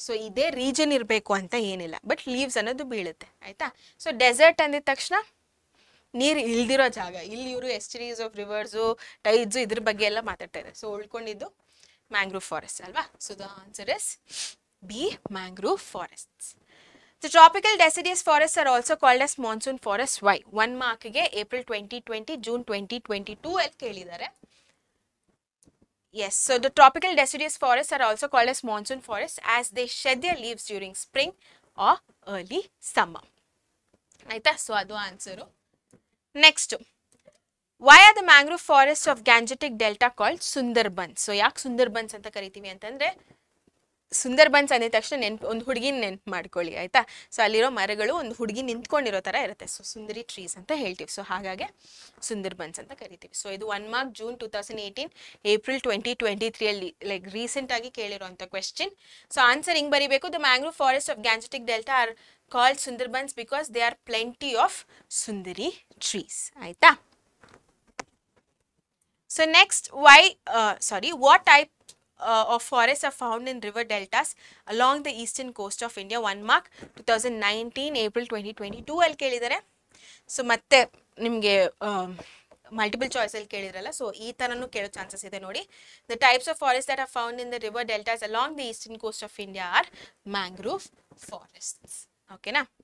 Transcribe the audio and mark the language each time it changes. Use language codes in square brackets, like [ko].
[kn] So ಇದೇ region ಇರಬೇಕು ಅಂತ ಏನಿಲ್ಲ, ಬಟ್ ಲೀವ್ಸ್ ಅನ್ನೋದು ಬೀಳುತ್ತೆ, ಆಯಿತಾ? ಸೊ ಡೆಸರ್ಟ್ ಅಂದಿದ ತಕ್ಷಣ ನೀರು ಇಲ್ದಿರೋ ಜಾಗ, ಇಲ್ಲಿ ಇವರು ಎಸ್ಟರೀಸ್ ಆಫ್ ರಿವರ್ಸು ಟೈಡ್ಸು ಇದ್ರ ಬಗ್ಗೆ ಎಲ್ಲ ಮಾತಾಡ್ತಾ ಇದ್ದಾರೆ. ಸೊ ಉಳ್ಕೊಂಡಿದ್ದು ಮ್ಯಾಂಗ್ರೋವ್ ಫಾರೆಸ್ಟ್ ಅಲ್ವಾ? [en] So the answer is B, mangrove forests. The tropical deciduous forests are also called as monsoon forests. Why? [kn] 1 ಮಾರ್ಕ್ಗೆ April 2020, June 2022 ಅಲ್ಲಿ ಕೇಳಿದ್ದಾರೆ. [en] Yes, so the tropical deciduous forests are also called as monsoon forests as they shed their leaves during spring or early summer. [kn] ಆಯ್ತಾ? So ಅದು answer. [en] Next, why are the mangrove forests of Gangetic Delta called Sundarbans? [kn] So ಯಾಕೆ ಸುಂದರ್ಬನ್ಸ್ ಅಂತ ಕರಿತೀವಿ ಅಂತಂದರೆ, ಸುಂದರ್ಬನ್ಸ್ ಅಂದಿದ ತಕ್ಷಣ ಒಂದು ಹುಡುಗಿನ ನೆನ್ಪು ಮಾಡ್ಕೊಳ್ಳಿ, ಆಯಿತಾ? ಸೊ ಅಲ್ಲಿರೋ ಮರಗಳು ಒಂದು ಹುಡುಗಿ ನಿಂತ್ಕೊಂಡಿರೋ ಥರ ಇರುತ್ತೆ, ಸೊ ಸುಂದರಿ ಟ್ರೀಸ್ ಅಂತ ಹೇಳ್ತೀವಿ. ಸೊ ಹಾಗಾಗಿ ಸುಂದರ್ಬನ್ಸ್ ಅಂತ ಕರಿತೀವಿ. ಸೊ ಇದು 1 ಮಾರ್ಕ್ June 2018, April 2023 ಅಲ್ಲಿ ಲೈಕ್ ರೀಸೆಂಟಾಗಿ ಕೇಳಿರೋಂಥ ಕ್ವೆಶ್ಚನ್. ಸೊ ಆನ್ಸರ್ ಹಿಂಗೆ ಬರೀಬೇಕು: [en] The mangrove forest of Gangetic delta are called Sundarbans because they are plenty of sundari trees, ಆಯಿತಾ? So next, what type of forests are found in river deltas along the eastern coast of India? [kn] 1 mark 2019, April 2022 ಅಲ್ಲಿ ಕೇಳಿದ್ದಾರೆ. So ಮತ್ತೆ ನಿಮಗೆ multiple ಚಾಯ್ಸಲ್ಲಿ ಕೇಳಿದ್ರಲ್ಲ, so ಈ ಥರನೂ ಕೇಳೋ chances ಇದೆ ನೋಡಿ. [en] The types of forest that are found in the river deltas along the eastern coast of India are mangrove forests, ಓಕೆನಾ?